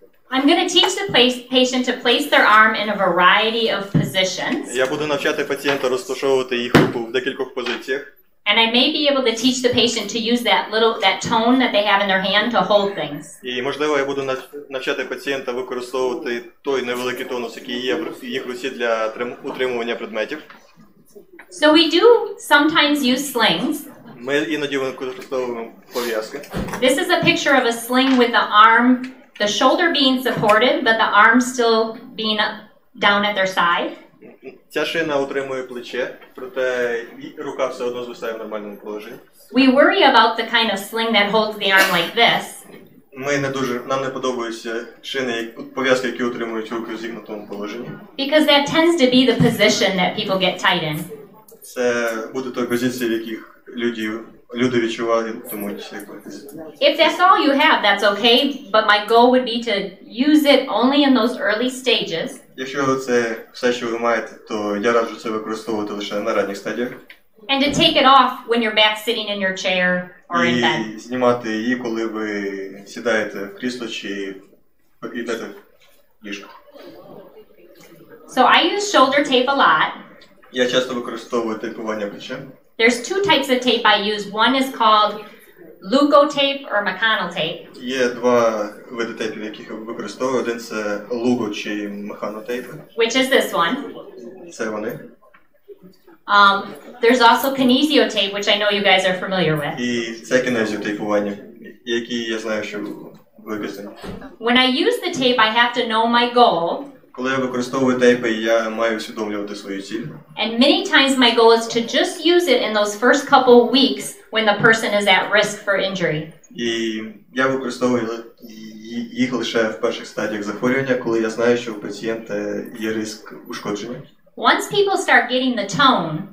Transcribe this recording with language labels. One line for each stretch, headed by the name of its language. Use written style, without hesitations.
English: I'm going to teach the patient to place their arm in a variety of positions.
Ukrainian: Я буду навчати пацієнта розташовувати їх руку в декількох позиціях.
English: And I may be able to teach the patient to use that tone that they have in their hand to hold things.
Ukrainian: І, можливо, я буду навчати пацієнта використовувати той невеликий тонус, який є в їх руці для утримування предметів.
English: So we do sometimes use slings.
Ukrainian: Ми іноді використовуємо пов'язки.
English: This is a picture of a sling with the arm, the shoulder being supported, but the arm still being down at their side.
Ukrainian: Ця шина утримує плече, проте рука все одно звисає в нормальному положенні.
English: We worry about the kind of sling that holds the arm like this.
Ukrainian: Нам не подобаються шини, пов'язки, які утримують руки в зігнутому положенні.
English: Because that tends to be the position that people get tight in.
Ukrainian: Це буде той позиції, в яких люди відчуватимуть.
English: If that's all you have, that's okay, but my goal would be to use it only in those early stages.
Ukrainian: Якщо це все, що ви маєте, то я раджу це використовувати лише на ранніх стадіях.
English: And to take it off when you're back sitting in your chair or in bed.
Ukrainian: І знімати її, коли ви сідаєте в крісло чи йдете в ліжко.
English: So I use shoulder tape a lot.
Ukrainian: Я часто використовую тейпування плеча.
English: There's two types of tape I use. One is called Leukotape or mechanotape.
Ukrainian: Є два види тейпів, яких я використовую. Один це луго чи механотейпи.
English: Which is this one.
Ukrainian: Це вони.
English: There's also kinesiotape, which I know you guys are familiar with.
Ukrainian: І це кінезіотейпування, які я знаю, що виписані.
English: When I use the tape, I have to know my goal.
Ukrainian: Коли я використовую тейпи, я маю усвідомлювати свою ціль.
English: And many times my goal is to just use it in those first couple weeks when the person is at risk for injury.
Ukrainian: І я використовую їх лише в перших стадіях захворювання, коли я знаю, що у пацієнта є ризик ушкодження.
English: Once people start getting the tone,